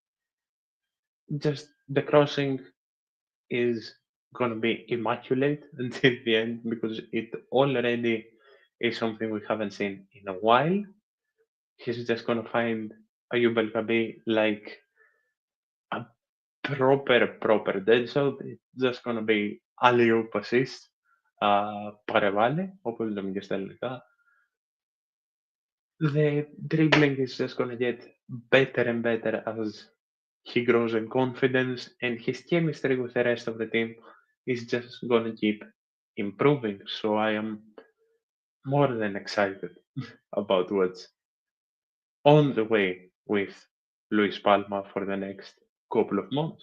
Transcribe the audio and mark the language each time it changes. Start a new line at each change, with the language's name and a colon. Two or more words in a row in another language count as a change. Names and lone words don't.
English: Just the crossing is gonna be immaculate until the end because it already is something we haven't seen in a while. He's just gonna find Ayub El Kabi like a proper dead shot. It's just gonna be alley-oop assist,
Greek: παρεβάλλει, όπως λέμε και στα ελληνικά.
English: The dribbling is just gonna get better and better as he grows in confidence, and his chemistry with the rest of the team is just gonna keep improving. So I am more than excited about what's on the way with Luis Palma for the next couple of months.